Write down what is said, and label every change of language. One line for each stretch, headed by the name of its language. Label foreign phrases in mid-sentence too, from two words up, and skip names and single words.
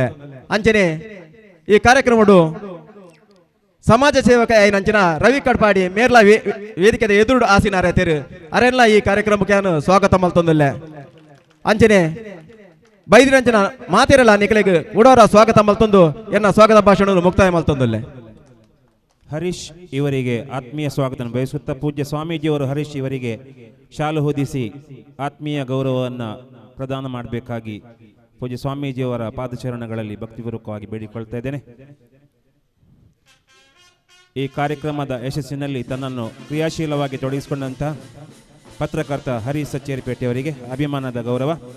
Tulu: ಅಂಚನೆ ಈ ಕಾರ್ಯಕ್ರಮಡು ಸಮಾಜ ಸೇವಕ ನಂಚಿನ ರವಿ ಕಡ್ಪಾಡಿ ಮೇರ್ಲಾ ವೇದಿಕೆದ ಎದುರು ಆಸೀನರಾತಿರು ಅರೆಲ್ಲ ಈ ಕಾರ್ಯಕ್ರಮಕ್ಕೆ ನಾನು ಸ್ವಾಗತ ಮಲ್ತೊಂದುಲ್ಲೆ. ಅಂಚನೆ ಬೈದಿನಂಚಿನ ಮಾತಿರಲ್ಲ ನಿಖಲಿಗೆ ಉಡೋರ ಸ್ವಾಗತ ಮಲ್ತೊಂದು ಎನ್ನ ಸ್ವಾಗತ ಭಾಷಣ ಮುಕ್ತಾಯ ಮಲ್ತೊಂದುಲ್ಲೆ.
Kannada: ಹರೀಶ್ ಇವರಿಗೆ ಆತ್ಮೀಯ ಸ್ವಾಗತ ಬಯಸುತ್ತಾ ಪೂಜ್ಯ ಸ್ವಾಮೀಜಿಯವರು ಹರೀಶ್ ಇವರಿಗೆ ಶಾಲು ಹೊದಿಸಿ ಆತ್ಮೀಯ ಗೌರವವನ್ನು ಪ್ರದಾನ ಮಾಡಬೇಕಾಗಿ ಪೂಜ್ಯ ಸ್ವಾಮೀಜಿಯವರ ಪಾದಚರಣಗಳಲ್ಲಿ ಭಕ್ತಿಪೂರ್ವಕವಾಗಿ ಬೇಡಿಕೊಳ್ತಾ ಇದ್ದೇನೆ. ಈ ಕಾರ್ಯಕ್ರಮದ ಯಶಸ್ಸಿನಲ್ಲಿ ತನ್ನನ್ನು ಕ್ರಿಯಾಶೀಲವಾಗಿ ತೊಡಗಿಸಿಕೊಂಡಂಥ ಪತ್ರಕರ್ತ ಹರೀಶ್ ಸಚ್ಚೇರಿಪೇಟೆಯವರಿಗೆ ಅಭಿಮಾನದ ಗೌರವ.